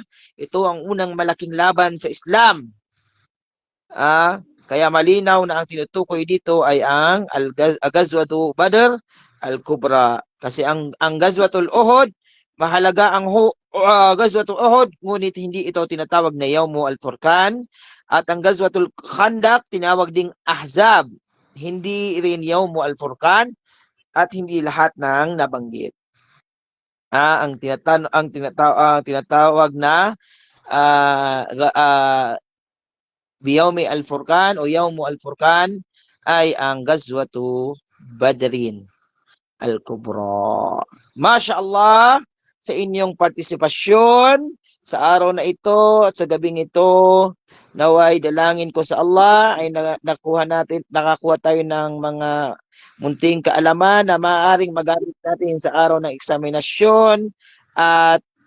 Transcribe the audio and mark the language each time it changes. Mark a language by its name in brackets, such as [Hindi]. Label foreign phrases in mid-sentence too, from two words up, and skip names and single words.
[Filipino] Ito ang unang malaking laban sa Islam. Kaya malinaw na ang tinutukoy dito ay ang Ghazwatu Badr al-Kubra. Kasi ang Ghazwatul Uhud, mahalaga ang Ghazwatul Uhud, ngunit hindi ito tinatawag na Yawmu al-Furqan. At ang Ghazwatul Khandaq, tinawag ding Ahzab. Hindi rin Yawmu al-Furqan at hindi lahat ng nabanggit. Ang tinatawag na Biyawmi al-Furqan o Yawmu al-Furqan ay ang Ghazwatu Badrin al-Kubra. MashaAllah sa inyong partisipasyon sa araw na ito at sa gabing ito. Naway dalangin ko sa Allah ay nakakuha tayo ng mga munting kaalaman na maaaring magamit natin sa araw ng eksaminasyon at